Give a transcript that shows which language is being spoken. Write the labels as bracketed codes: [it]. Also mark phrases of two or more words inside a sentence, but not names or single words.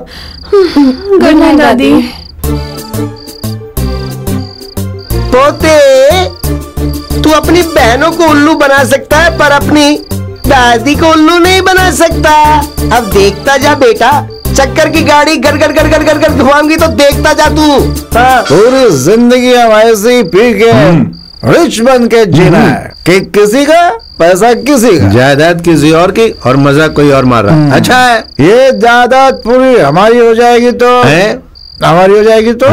[hi] गुड नाइट दादी। पोते, तू अपनी बहनों को उल्लू बना सकता है पर अपनी दादी को उल्लू नहीं बना सकता। अब देखता जा बेटा, चक्कर की गाड़ी गर गर गर गर गर गर घुमाऊंगी तो देखता जा तू। हाँ। पूरी जिंदगी हम ऐसे ही पी के रिच बन के जीना है कि किसी का पैसा किसी का, जायदाद किसी और की और मजा कोई और मार रहा है। अच्छा है, ये जायदाद पूरी हमारी हो जाएगी तो हमारी हो जाएगी तो